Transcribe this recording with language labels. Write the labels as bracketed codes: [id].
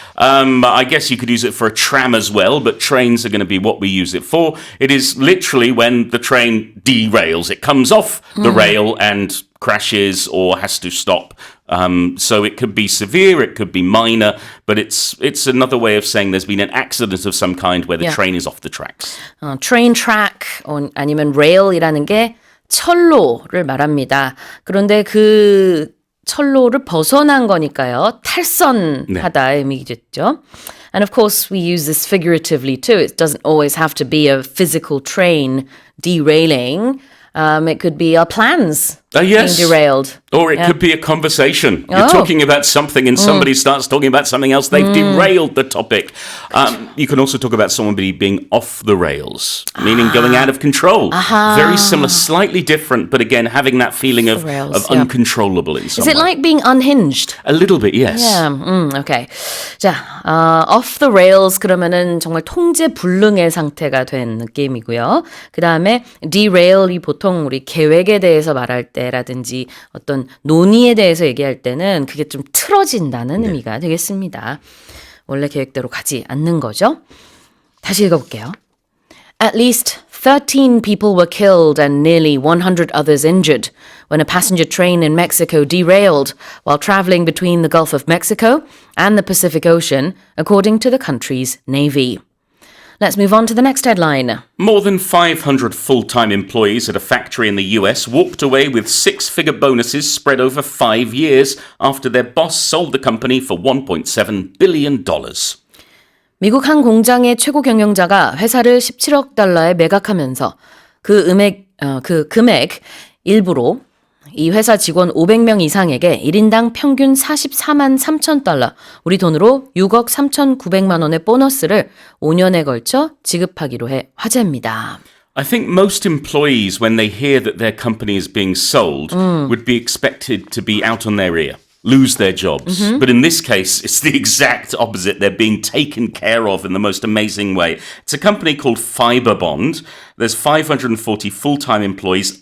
[en] I guess you could use it for a tram as well, but trains are going to be what we use it for. It is literally when the train derails. It comes off the rail and crashes or has to stop. So it could be severe, it could be minor, but it's another way of saying there's been an accident of some kind where the train is off the tracks. Train track [ko] 아니면 rail이라는 게 철로를 말합니다. 그런데 그 철로를 벗어난 거니까요. 탈선하다 의미겠죠. [en] And of course, we use this figuratively too. It doesn't always have to be a physical train derailing. It could be our plans being derailed. Or it could be a conversation. You're talking about something and somebody starts talking about something else. They've derailed the topic. You can also talk about somebody being off the rails, meaning going out of control. Very similar, slightly different, but again, having that feeling of uncontrollable in some way. Is it like being unhinged? A little bit, yes. Yeah, okay. [ko] 자, [en] off the rails [ko] 그러면은 정말 통제 불능의 상태가 된 느낌이고요. 그 다음에 derail이 보통 우리 계획에 대해서 말할 때라든지 어떤 논의에 대해서 얘기할 때는 그게 좀 틀어진다는 의미가 되겠습니다. 원래 계획대로 가지 않는 거죠. 다시 읽어볼게요. [en] At least 13 people were killed and nearly 100 others injured when a passenger train in Mexico derailed while traveling between the Gulf of Mexico and the Pacific Ocean, according to the country's navy. Let's move on to the next headline. More than 500 full-time employees at a factory in the US walked away with 6-figure bonuses spread over 5 years after their boss sold the company for $1.7 billion. [ko] 미국 한 공장의 최고경영자가 회사를 17억 달러에 매각하면서 그 금액 일부로 이 회사 직원 500명 이상에게 1인당 평균 44만 3천 달러, 우리 돈으로 6억 3,900만 원의 보너스를 5년에 걸쳐 지급하기로 해 화제입니다. [en] I think most employees, when they hear that their company is being sold, would be expected to be out on their ear, lose their jobs. But in this case, it's the exact opposite. They're being taken care of in the most amazing way. It's a company called Fiberbond. There's 540 full-time employees.